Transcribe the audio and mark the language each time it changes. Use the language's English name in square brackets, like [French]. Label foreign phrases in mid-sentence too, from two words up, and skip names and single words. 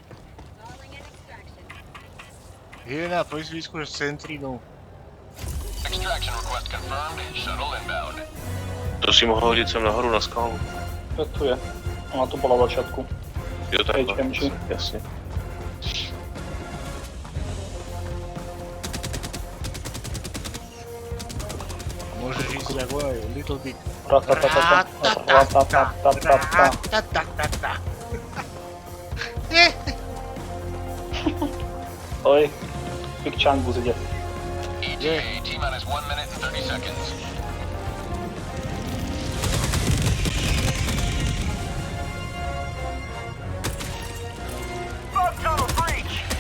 [Slovak] Jena, poď si vyskúšať centrinu. [English] Extraction request confirmed. Shuttle inbound. [Czech] To si mohl hodit sem nahoru na skálu. To tu je. [Slovak] Ona tu bola v začiatku. [Czech] Jo, takhle. HMG. Jasně. [Slovak] Môžeš ísť ako aj [English] little bit. [Slovak] Oj, Big Changus ide. [English] ETA, T-minus 1 minute and 30 seconds. Bug tunnel breach.